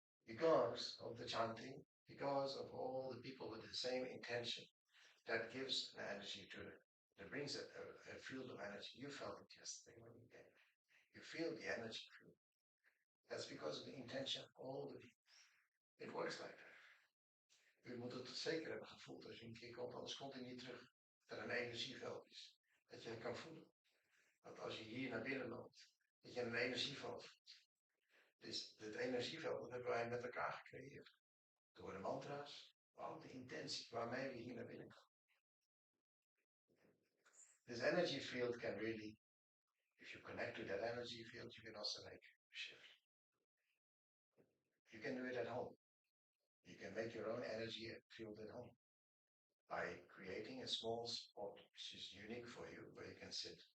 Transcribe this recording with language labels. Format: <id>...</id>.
<en>Because of the chanting, because of all the people with the same intention, that gives an energy to it. That brings a field of energy. You felt it yesterday when you came. You feel the energy field. That's because of the intention of all the people. It works like that.</en> <nl>U moet het zeker hebben gevoeld als je een keer komt, anders komt hij niet terug. Dat er een energieveld is. Dat je het kan voelen. Dat als je hier naar binnen loopt, dat je een energieveld voelt. Dus dit energieveld, dat hebben wij met elkaar gecreëerd. Door de mantra's, maar ook de intentie waarmee we hier naar binnen komen.</nl> <en>This energy field can really, if you connect to that energy field, you can also make a shift. You can do it at home. You can make your own energy field at home by creating a small spot which is unique for you, where you can sit.</en>